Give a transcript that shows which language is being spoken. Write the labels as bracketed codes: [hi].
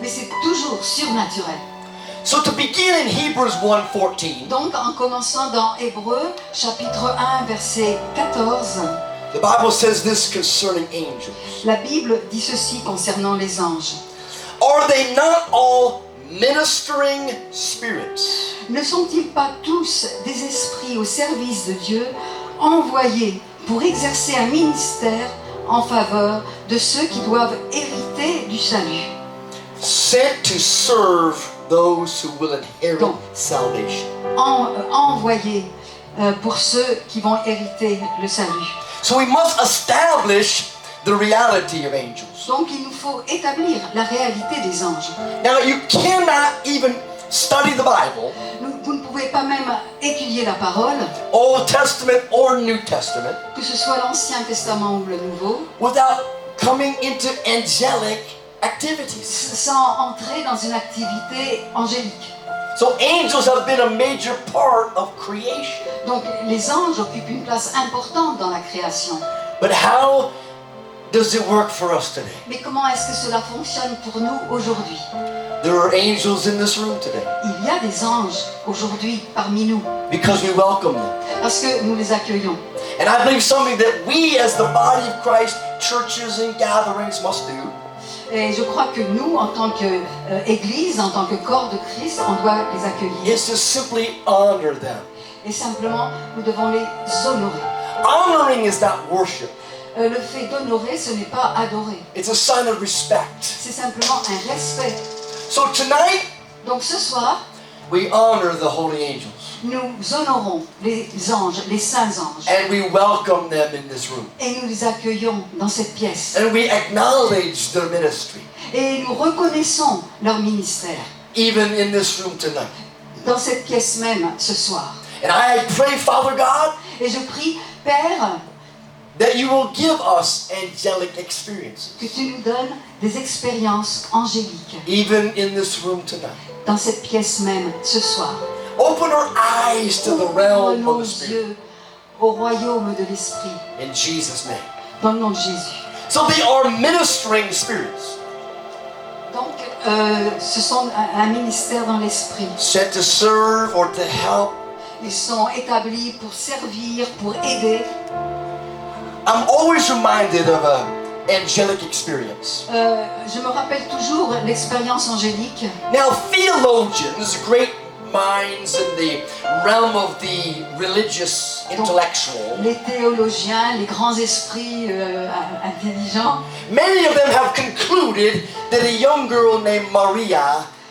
[fr] mais c'est toujours surnaturel. [en] So to begin in Hebrews 1:14, [fr] Donc, en commençant dans Hébreux, chapitre 1, verset 14, [en] the Bible says this concerning angels. [fr] la Bible dit ceci concernant les anges. [en] Are they not all ministering spirits? [fr] Ne sont-ils pas tous des esprits au service de Dieu, envoyés pour exercer un ministère en faveur de ceux qui doivent hériter du salut? [en] Sent to serve those who will inherit [fr] Donc, [en] salvation. [fr] Envoyés pour ceux qui vont hériter le salut. [en] So we must establish the reality of angels. [fr] Donc il nous faut établir la réalité des anges. [en] Now you cannot even study the Bible, [fr] Vous ne pouvez pas même étudier la parole, [en] Old Testament or New Testament, [fr] que ce soit l'Ancien Testament ou le Nouveau, [en] without coming into angelic activities. [fr] sans entrer dans une activité angélique. [en] So angels have been a major part of creation. [fr] Donc les anges occupent une place importante dans la création. [en] But how does it work for us today? [fr] Mais comment est-ce que cela fonctionne pour nous aujourd'hui? [en] There are angels in this room today [fr] Il y a des anges aujourd'hui parmi nous, [en] because we welcome them. [fr] parce que nous les accueillons. [en] And I believe something that we as the body of Christ, churches and gatherings must do [fr] Et je crois que nous, en tant qu'Église, en tant que corps de Christ, on doit les accueillir. [en] is to simply honor them. [fr] Et simplement, nous devons les honorer. [en] Honoring is not worship. [fr] Le fait d'honorer, ce n'est pas adorer. [en] It's a sign of respect. [fr] C'est simplement un respect. [en] So tonight, [fr] Donc ce soir, [en] we honor the holy angels. [fr] nous honorons les anges, les saints anges. [en] And we welcome them in this room. [fr] Et nous les accueillons dans cette pièce. [en] And we acknowledge their ministry, [fr] Et nous reconnaissons leur ministère [en] even in this room tonight. [fr] dans cette pièce même ce soir. [en] And I pray, Father God, [fr] Et je prie, Père, [en] that you will give us angelic experiences, [fr] que tu nous donnes des expériences angéliques [en] even in this room tonight. [fr] dans cette pièce même ce soir. [en] Open our eyes to the realm [fr] Ouvre [en] of [fr] nos [en] the Spirit. [fr] yeux au royaume de l'Esprit, [en] In Jesus' name. [fr] dans le nom de Jésus. [en] So they are ministering spirits, [fr] Donc, ce sont un ministère dans l'Esprit. [en] sent to serve or to help. [fr] Ils sont établis pour servir, pour aider. [en] I'm always reminded of an angelic experience. [fr] Je me rappelle toujours l'expérience angélique. [en] Now, theologians, great minds in the realm of the religious, intellectual, [fr] Les théologiens, les grands esprits intelligents, [en] many of them have concluded that a young girl named Maria